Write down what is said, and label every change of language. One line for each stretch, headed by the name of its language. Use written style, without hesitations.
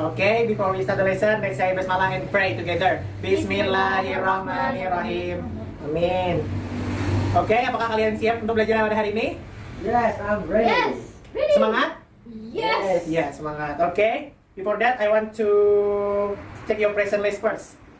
English: Okay, before we start the lesson, let's say Basmalah and pray together.
Arabic: Bismillahirrahmanirrahim. Amin.
Indonesian: Oke, apakah kalian siap untuk belajar pada hari ini?
English: Yes, I'm ready. Yes. Ready?
Indonesian: Semangat?
English: Yes.
Indonesian: Ya, semangat. Oke.
English: Before that, I want to check your present list first.